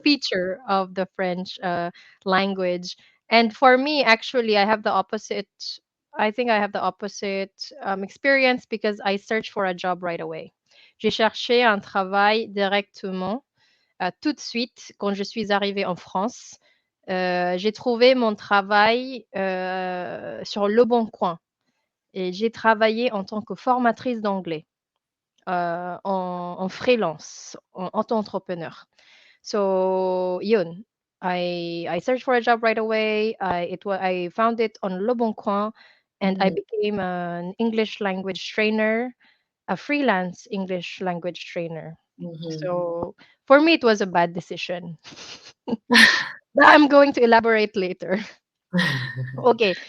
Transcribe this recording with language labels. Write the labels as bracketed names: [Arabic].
[English] feature of the French language. And for me, actually, I have the opposite. I think I have the opposite experience, because I searched for a job right away. [French] J'ai cherché un travail directement, tout de suite, quand je suis arrivée en France. J'ai trouvé mon travail sur Le Bon Coin, et j'ai travaillé en tant que formatrice d'anglais, en freelance, en auto-entrepreneur. [English] So yun, I searched for a job right away. I found it on Leboncoin, and I Mhm. became an English language trainer, a freelance English language trainer. Mhm. So for me, it was a bad decision. But I'm going to elaborate later. Okay.